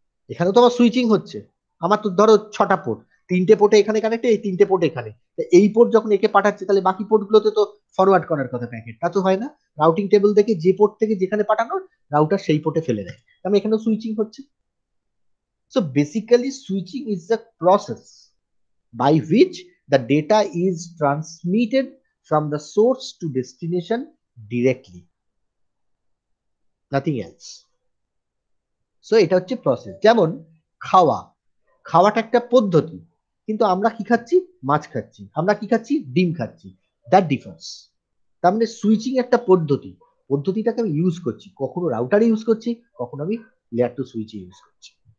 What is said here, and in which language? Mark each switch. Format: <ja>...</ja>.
<bn>এখানে তো আমার সুইচিং হচ্ছে। আমার তো ধরো 6টা পোর্ট, 3টে পোর্টে এখানে কানেক্ট, এই 3টে পোর্ট এখানে। এই পোর্ট যখন একে পাঠাচ্ছে তাহলে বাকি পোর্ট গুলোতে তো ফরওয়ার্ড করার কথা প্যাকেট, তা তো হয় না। রাউটিং টেবিল দেখে যে পোর্ট থেকে যেখানে পাঠানো রাউটার সেই পোর্টে ফেলে দেয়, আমি এখানেও সুইচিং হচ্ছে।</bn> <en>So basically switching is the process by which the data is transmitted from the source to destination directly, nothing else.</en> <bn>So এটা হচ্ছে প্রসেস। যেমন খাওয়া, খাওয়াটা একটা পদ্ধতি, কিন্তু আমরা কি খাচ্ছি? মাছ খাচ্ছি। আমরা কি খাচ্ছি? ডিম খাচ্ছি।</bn> <en>That difference.</en> <bn>তার মানে সুইচিং একটা পদ্ধতি, পদ্ধতিটাকে আমি ইউজ করছি, কখনো রাউটারে ইউজ করছি, কখনো আমি লেয়ার টু সুইচে ইউজ করছি।</bn>